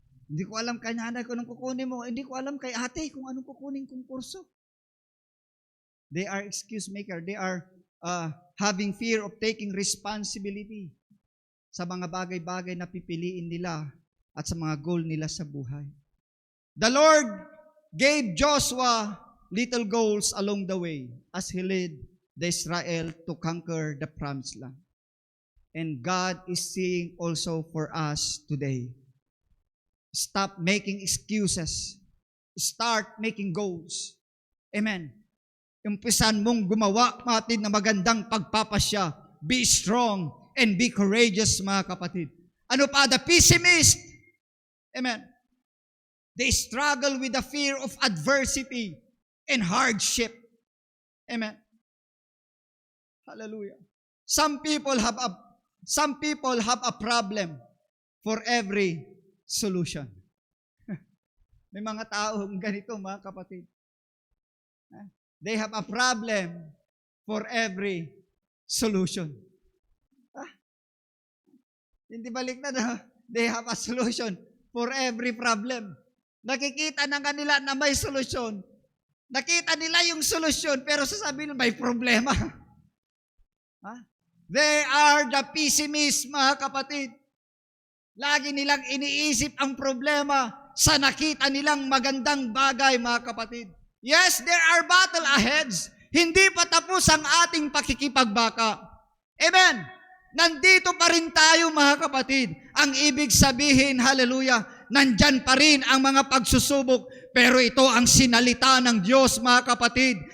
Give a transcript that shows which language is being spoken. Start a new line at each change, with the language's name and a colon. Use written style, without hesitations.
Filipino: Hindi ko alam kay nanay kung anong kukunin mo. Hindi ko alam kay ate kung anong kukunin kong kurso.
English: They are excuse maker. They are having fear of taking responsibility
Filipino: sa mga bagay-bagay na pipiliin nila at sa mga goal nila sa buhay.
English: The Lord gave Joshua little goals along the way as he led the Israel to conquer the promised land. And God is seeing also for us today. Stop making excuses. Start making goals. Amen.
Filipino: Umpisan mong gumawa, kapatid, na magandang pagpapasya.
English: Be strong and be courageous,
Filipino: mga kapatid. Ano pa?
English: The pessimist. Amen. They struggle with the fear of adversity and hardship. Amen. Hallelujah. Some people have a problem for every solution.
Filipino: May mga taong ganito, mga kapatid.
English: They have a problem for every solution.
Filipino: Hindi balik na.
English: They have a solution for every problem.
Filipino: Nakikita na kanila na may solusyon. Nakita nila yung solusyon, pero sasabihin may problema.
English: They are the pessimists,
Filipino: mga kapatid. Lagi nilang iniisip ang problema sa nakita nilang magandang bagay, mga kapatid.
English: Yes, there are battle ahead.
Filipino: Hindi pa tapos ang ating pakikipagbaka. Amen. Nandito pa rin tayo, mga kapatid. Ang ibig sabihin, hallelujah, nandyan pa rin ang mga pagsusubok. Pero ito ang sinalita ng Diyos, mga kapatid.